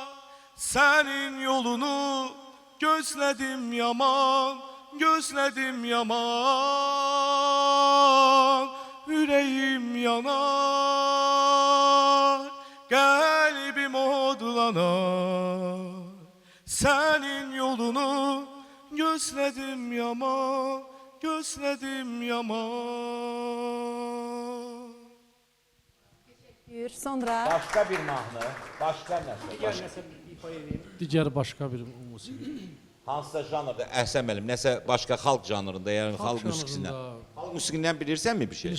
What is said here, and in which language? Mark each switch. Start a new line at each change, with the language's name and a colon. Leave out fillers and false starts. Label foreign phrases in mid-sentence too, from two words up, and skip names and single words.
Turkish: Senin yolunu gözledim yaman, gözledim yaman. Yüreğim yanar, kalbim odlanar. Senin yolunu gözledim yaman, gözledim yaman.
Azerbaijani: Buyur. Sonra Başqa bir mahnı, başqa nəsə. Digər başqa bir musiqi. Hansısa janrda Əhsən müəllim, nəsə başqa xalq janrında, yəni xalq musiqisindən. Xalq musiqindən bilirsənmi bir şey?